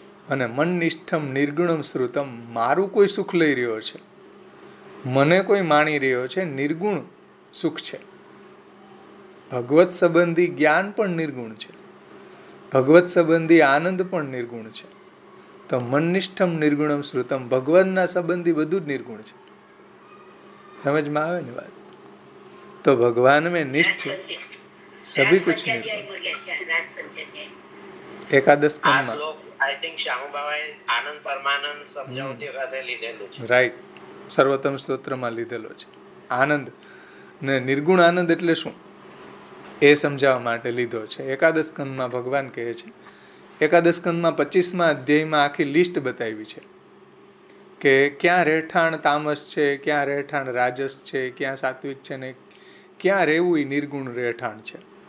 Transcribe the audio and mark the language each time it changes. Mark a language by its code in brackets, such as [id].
[gu] અને મનનિષ્ઠમ નિર્ગુણમ શ્રુતમ, મારું કોઈ સુખ લઈ રહ્યો છે, મને કોઈ માણી રહ્યો છે, નિર્ગુણ સુખ છે. ભગવત સંબંધી જ્ઞાન પણ નિર્ગુણ છે, ભગવત સંબંધી આનંદ પણ નિર્ગુણ છે. તો મનનિષ્ઠમ નિર્ગુણમ શ્રુતમ, ભગવાનના સંબંધી બધું જ નિર્ગુણ છે. સમજમાં આવે ને વાત? તો ભગવાન [hi] में निष्ठ सभी कुछ निर्गुण. [gu] एकादश स्कंदમાં આઈ થિંક શ્યામબાવાએ આનંદ પરમાનંદ સમજાવતી વખતે લીધેલું છે. રાઈટ, સર્વોત્તમ સ્તોત્રમાં લીધેલો છે. આનંદ ને નિર્ગુણ આનંદ એટલે શું એ સમજાવવા માટે લીધો છે. એકાદશ સ્કંદમાં ભગવાન કહે છે, એકાદશ સ્કંદમાં 25મા અધ્યાયમાં આખી લિસ્ટ બતાવી છે કે ક્યાં રહેઠાણ તામસ છે, ક્યાં રહેઠાણ રાજસ છે, ક્યાં સાત્વિક છે, ને ક્યાં રહેવું એ નિર્ગુણ રહેઠાણ છે.